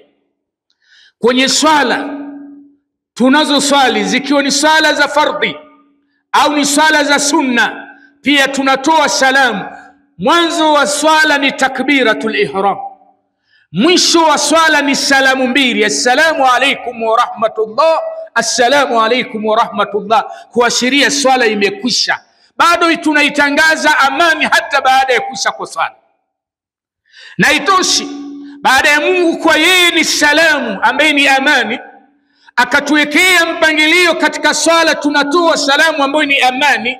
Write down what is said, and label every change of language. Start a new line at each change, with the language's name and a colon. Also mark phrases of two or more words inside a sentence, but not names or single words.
Swahili: Kwenye swala tunazo swali, zikiwa ni swala za fardhi au ni swala za sunna, pia tunatoa salamu. Mwanzo wa swala ni
Arabic: تكبيرة الإحرام,
Swahili: mwisho wa swala ni salamu mbili,
Arabic: السلام عليكم ورحمة الله، السلام عليكم ورحمة الله, assalamu alaikum wa rahmatullah,
Swahili: kuashiria swala imekwisha. Bado tunaitangaza amani hata baada ya kuisha kwa swala. Na itoshi, baada ya Mungu kwa yeye ni salamu ambaye ni amani, akatuwekea mpangilio katika swala tunatoa salamu ambayo ni amani.